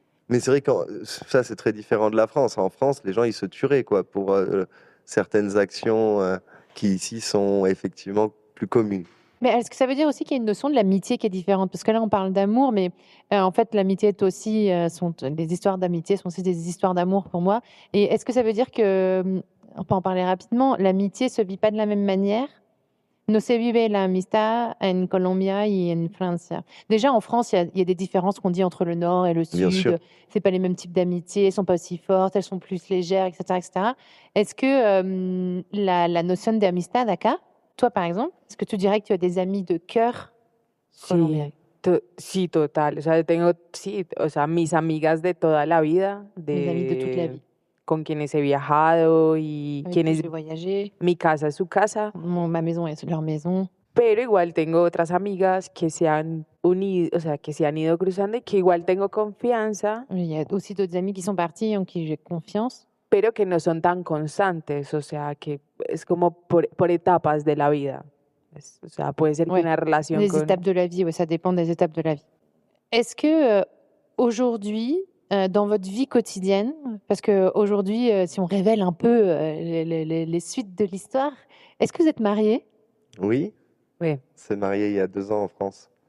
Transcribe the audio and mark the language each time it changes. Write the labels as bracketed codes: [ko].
[fr] Mais c'est vrai que ça c'est très différent de la France. En France, les gens ils se tueraient quoi pour certaines actions qui ici sont effectivement plus communes. Mais est-ce que ça veut dire aussi qu'il y a une notion de l'amitié qui est différente? Parce que là, on parle d'amour, mais en fait, l'amitié est aussi, les histoires d'amitié sont aussi des histoires d'amour pour moi. Et est-ce que ça veut dire que, on peut en parler rapidement, l'amitié se vit pas de la même manière? [es] No se vive la amistad en Colombia y en Francia. [fr] Déjà, en France, il y a des différences qu'on dit entre le Nord et le Bien sûr. Sud. C'est pas les mêmes types d'amitié, elles sont pas aussi fortes, elles sont plus légères, etc., etc. Est-ce que la notion de amistad acá, toi, par exemple, est-ce que tu dirais que tu as des amis de cœur colombiens? [es] sí, total. O sea, tengo, sí, o sea, mis amigas de toda la vida, [fr] Mes amis de toute la vie. [es] con quienes he viajado y [fr] Avec qui [es] quienes [fr] j'ai voyagé, [es] mi casa es su casa, [fr] ma maison est leur maison. [es] pero igual tengo otras amigas que se han unido, o sea, que se han ido cruzando y que igual tengo confianza, [fr] Il y a aussi d'autres amis qui sont partis en qui j'ai confiance, [es] pero que no son tan constantes, o sea, que es como por etapas de la vida. O sea, puede ser que [fr] Ouais. [es] una relación [fr] les [es] con... [fr] étapes de la vie, ouais, ça dépend des étapes de la vie. Est-ce que aujourd'hui, dans votre vie quotidienne, parce que aujourd'hui, si on révèle un peu les suites de l'histoire, est-ce que vous êtes mariés? Oui, Oui. s'est mariée il y a 2 ans en France.